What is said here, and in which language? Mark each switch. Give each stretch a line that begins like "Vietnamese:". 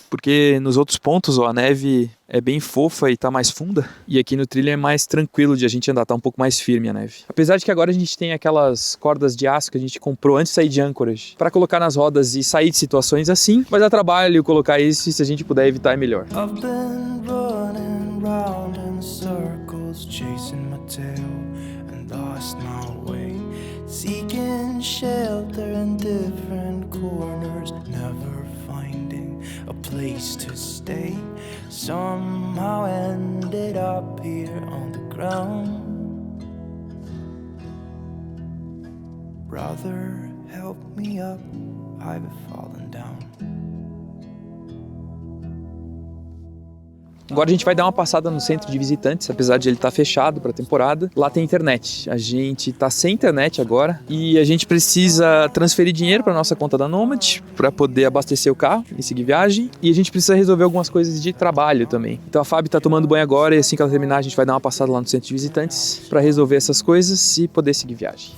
Portuguese: Porque nos outros pontos, ó, a neve é bem fofa e tá mais funda. E aqui no trilho é mais tranquilo de a gente andar, tá um pouco mais firme a neve. Apesar de que agora a gente tem aquelas cordas de aço que a gente comprou antes de sair de Anchorage para colocar nas rodas e sair de situações assim. Mas dá trabalho colocar isso e se a gente puder evitar é melhor.
English: I've been running round in circles, chasing my tail and lost my way, seeking shelter in different corners, never finding a place to stay. Somehow ended up here on the ground. Brother, help me up, I've fallen down.
Portuguese: Agora a gente vai dar uma passada no centro de visitantes, apesar de ele estar fechado para a temporada. Lá tem internet. A gente está sem internet agora e a gente precisa transferir dinheiro para nossa conta da Nomad para poder abastecer o carro e seguir viagem. E a gente precisa resolver algumas coisas de trabalho também. Então a Fábio está tomando banho agora e assim que ela terminar a gente vai dar uma passada lá no centro de visitantes para resolver essas coisas e poder seguir viagem.